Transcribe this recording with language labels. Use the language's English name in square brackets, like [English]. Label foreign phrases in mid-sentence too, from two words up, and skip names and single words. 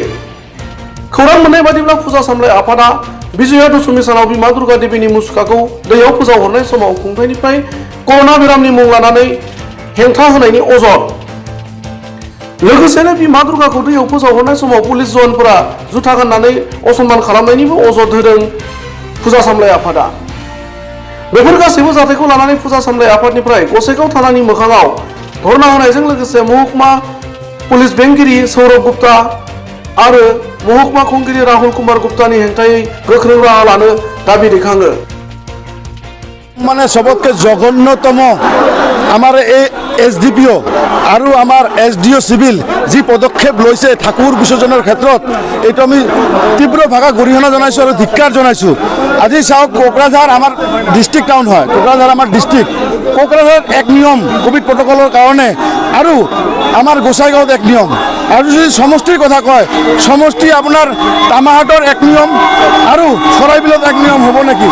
[Bodo] खौरां मोननाय बादिब्ला फुजा सामलाय आफादा विजया दशमी सानाव बिमा दुर्गा देवीनि मुसुखाखौ दैयाव फोजावहरनाय समाव खुंथायनिफ्राय कर'ना बेरामनि मुं लानानै हेंथा होनायनि अजद, लोगोसेनो बिमा दुर्गाखौ दैयाव फोजावहरनाय समाव पुलिस जवानफोरा जुथा गाननानै असनमान खालामनायनिबो अजद होदों फुजा सामलाय आफादा। बेफोर गासैबो जाथायखौ लानानै फुजा सामलाय आफादनिफ्राय गसाइगाव थानानि मोखाङाव धर्ना होनायजों लोगोसे महकुमा पुलिस बेंगिरि सौरभ गुप्ता आरो महकुमा खुंगिरि राहुल कुमार गुप्तानि हेंथायै गोख्रों राहा लानो दाबि दैखाङो। [Assamese] মানে সবতকে জঘন্যতম আমার এই এসডিপিও আর আমার [English] SDO civil [Assamese] যি পদক্ষেপ লৈছে ঠাকুর বিসর্জনের ক্ষেত্ৰত এইটো আমি তীব্র ভাষা গৰিহণা জনাইছোঁ আৰু ধিক্কাৰ জনাইছোঁ। আজি চাওক, কোকৰাঝাৰ আমাৰ [English] district town [Assamese] হয়, কোকৰাঝাৰ আমাৰ ডিষ্ট্ৰিক্ট। কোকৰাঝাৰত এক নিয়ম কোভিড প্ৰটকলৰ কাৰণে আৰু আমাৰ গোসাইগাঁৱত এক নিয়ম, আৰু যদি সমষ্টিৰ কথা কয় সমষ্টি আপোনাৰ তামাহাটৰ এক নিয়ম আৰু চৰাইবিলত এক নিয়ম হ'ব নেকি?